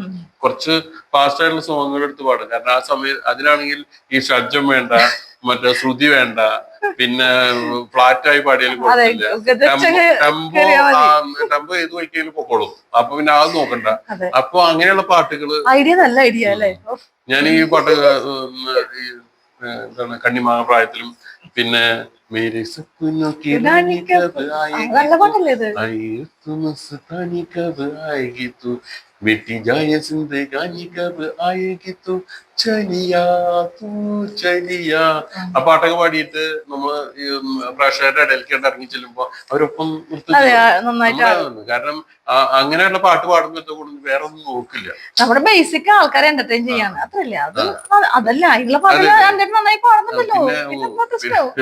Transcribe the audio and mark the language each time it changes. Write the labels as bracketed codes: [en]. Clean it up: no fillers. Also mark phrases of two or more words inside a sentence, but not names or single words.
[ml] കുറച്ച് ഫാസ്റ്റ് ആയിട്ടുള്ള സോങ്ങുകൾ എടുത്ത് പാടും. കാരണം ആ സമയം അതിനാണെങ്കിൽ ഈ ഷഡ്ജം വേണ്ട, മറ്റേ ശ്രുതി വേണ്ട, പിന്നെ ഫ്ലാറ്റായി പാടിയാലും കുഴപ്പമില്ല. ടെമ്പോ ഏത് വയ്ക്കാലും പൊക്കോളും. അപ്പൊ പിന്നെ അത് നോക്കണ്ട. അപ്പൊ അങ്ങനെയുള്ള പാട്ടുകള് ഐഡിയ നല്ല ഐഡിയ അല്ലേ. ഞാൻ ഈ പാട്ട് എന്താണ് കണ്ണിമാങ്ങ പ്രായത്തിലും പിന്നെ [hi] मेरे सपनों की रानी कब आएगी तू, मिटी जाए जिंदगानी कब आएगी तू, चलिया तू चलिया. [ml] ആ പാട്ടൊക്കെ പാടിയിട്ട് നമ്മള് പ്രേക്ഷകരുടെ ഇടയിലേക്ക് ഇറങ്ങി ചെല്ലുമ്പോ അവരൊപ്പം കാരണം അങ്ങനെയുള്ള പാട്ട് പാടുമ്പോഴത്തെ കൂടെ വേറെ ഒന്നും നോക്കില്ല. നമ്മുടെ ബേസിക് ആൾക്കാരെ എന്റർടൈൻ ചെയ്യാണ് അത്രല്ലേ. അത് അതല്ല അതിനുള്ള പാട്ടുകൾ നന്നായി പാടുന്നുണ്ടല്ലോ.